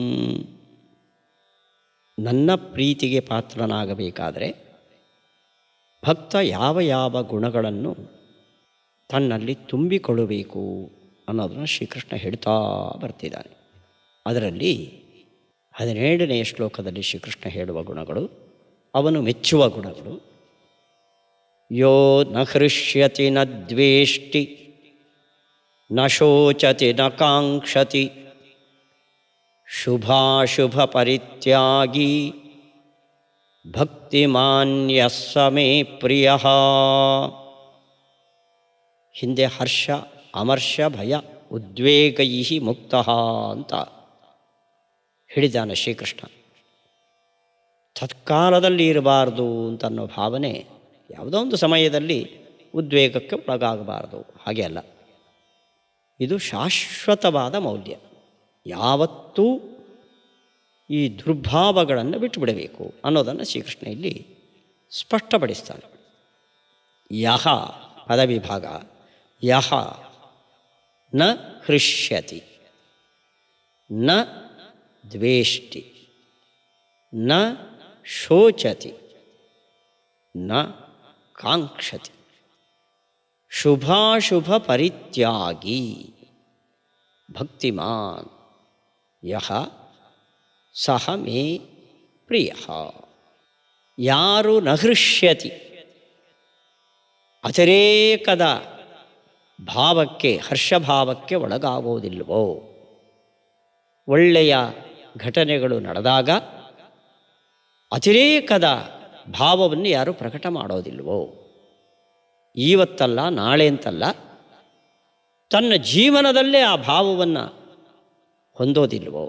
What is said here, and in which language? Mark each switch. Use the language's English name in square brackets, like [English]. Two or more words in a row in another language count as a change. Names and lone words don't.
[Kannada] ನನ್ನ ಪ್ರೀತಿಗೆ ಪಾತ್ರನಾಗಬೇಕಾದರೆ ಭಕ್ತ ಯಾವ ಯಾವ ಗುಣಗಳನ್ನು ತನ್ನಲ್ಲಿ ತುಂಬಿಕೊಳ್ಳಬೇಕು ಅನ್ನೋದನ್ನು ಶ್ರೀಕೃಷ್ಣ ಹೇಳ್ತಾ ಬರ್ತಿದ್ದಾನೆ. ಅದರಲ್ಲಿ 17ನೆಯ ಶ್ಲೋಕದಲ್ಲಿ ಶ್ರೀಕೃಷ್ಣ ಹೇಳುವ ಗುಣಗಳು, ಅವನು ಮೆಚ್ಚುವ ಗುಣಗಳು. [Sanskrit] ಯೋ ನ ಹೃಷ್ಯತಿ ನ ದ್ವೇಷ್ಟಿ ನ ಶೋಚತಿ ನ ಕಾಂಕ್ಷತಿ ಶುಭಾಶುಭ ಪರಿತ್ಯಾಗಿ ಭಕ್ತಿಮಾನ್ಯ ಸಮೇ ಪ್ರಿಯ. [Kannada] ಹಿಂದೆ [Sanskrit] ಹರ್ಷ, ಅಮರ್ಷ, ಭಯ, ಉದ್ವೇಗೈ ಮುಕ್ತ [Kannada] ಅಂತ ಹೇಳಿದ್ದಾನೆ ಶ್ರೀಕೃಷ್ಣ. ತತ್ಕಾಲದಲ್ಲಿ ಇರಬಾರ್ದು ಅಂತನ್ನೋ ಭಾವನೆ, ಯಾವುದೋ ಒಂದು ಸಮಯದಲ್ಲಿ ಉದ್ವೇಗಕ್ಕೆ ಒಳಗಾಗಬಾರ್ದು, ಹಾಗೆ ಅಲ್ಲ. ಇದು ಶಾಶ್ವತವಾದ ಮೌಲ್ಯ. ಯಾವತ್ತೂ ಈ ದುರ್ಭಾವಗಳನ್ನು ಬಿಟ್ಟುಬಿಡಬೇಕು ಅನ್ನೋದನ್ನು ಶ್ರೀಕೃಷ್ಣ ಇಲ್ಲಿ ಸ್ಪಷ್ಟಪಡಿಸ್ತಾನೆ. [Sanskrit] ಯಹ ಪದವಿಭಾಗ, ಯಹ ನ ಹೃಷ್ಯತಿ ನ ದ್ವೇಷ್ಟಿ ನ ಶೋಚತಿ ನ ಕಾಂಕ್ಷತಿ ಶುಭಾಶುಭ ಪರಿತ್ಯಾಗಿ ಭಕ್ತಿಮಾನ್ ಯಹ ಸಹ ಮೇ ಪ್ರಿಯ. [Kannada] ಯಾರು [Sanskrit] ನ ಹೃಷ್ಯತಿ, [Kannada] ಅತಿರೇಕದ ಭಾವಕ್ಕೆ, ಹರ್ಷಭಾವಕ್ಕೆ ಒಳಗಾಗೋದಿಲ್ವೋ, ಒಳ್ಳೆಯ ಘಟನೆಗಳು ನಡೆದಾಗ ಅತಿರೇಕದ ಭಾವವನ್ನು ಯಾರು ಪ್ರಕಟ ಮಾಡೋದಿಲ್ವೋ, ಇವತ್ತಲ್ಲ ನಾಳೆ ಅಂತಲ್ಲ, ತನ್ನ ಜೀವನದಲ್ಲೇ ಆ ಭಾವವನ್ನು ಹೊಂದೋದಿಲ್ವೋ.